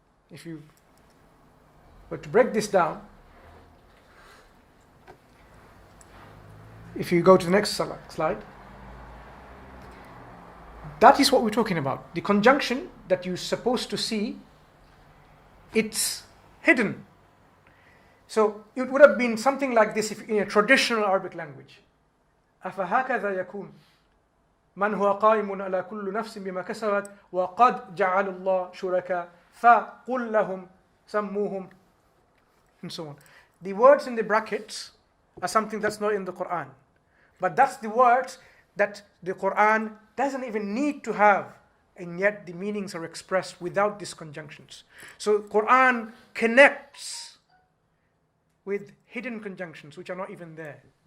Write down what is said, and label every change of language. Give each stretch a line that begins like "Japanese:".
English: if you were to break this down, if you go to the next slide, that is what we're talking about. The conjunction that you're supposed to see, it's hidden. So it would have been something like this if in a traditional Arabic language.
Arabic: أَفَهَكَذَا يَكُونُ مَنْ هُوَ قَائِمٌ عَلَى كُلِّ نَفْسٍ بِمَا كَسَبَتْ وَقَدْ جَعَلَ اللَّهُ شُرَكَاءَ فَقُلْ لَهُمْ سَمُّوهُمْ,
English: and so on. The words in the brackets are something that's not in the Qur'an. But that's the words that the Qur'an doesn't even need to have, and yet the meanings are expressed without these conjunctions. So Qur'an connects with hidden conjunctions which are not even there.